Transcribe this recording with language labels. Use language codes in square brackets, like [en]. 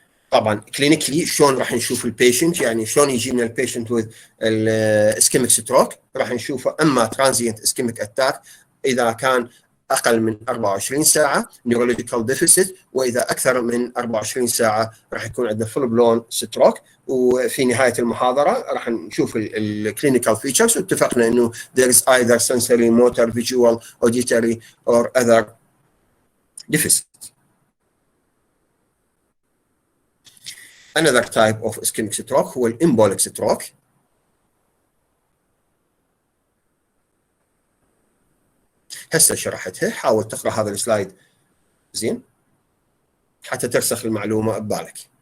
[ar] طبعا كلينيكلي شلون راح نشوف البيشنت، يعني شلون يجينا البيشنت with الاسكيميك ستروك؟ راح نشوفه اما ترانزيانت اسكيميك اتاك اذا كان اقل من 24 ساعه نيورولوجيكال ديفيسيت، واذا اكثر من 24 ساعه راح يكون عندنا فول بلون ستروك. وفي نهايه المحاضره راح نشوف الكلينيكال فيتشرز، واتفقنا انه [en] there is either sensory, motor, visual, auditory or other deficit. Another type of ischemic stroke [ar] هو الامبوليك ستروك. هسه شرحتها، حاول تقرا هذا السلايد زين حتى ترسخ المعلومه ببالك.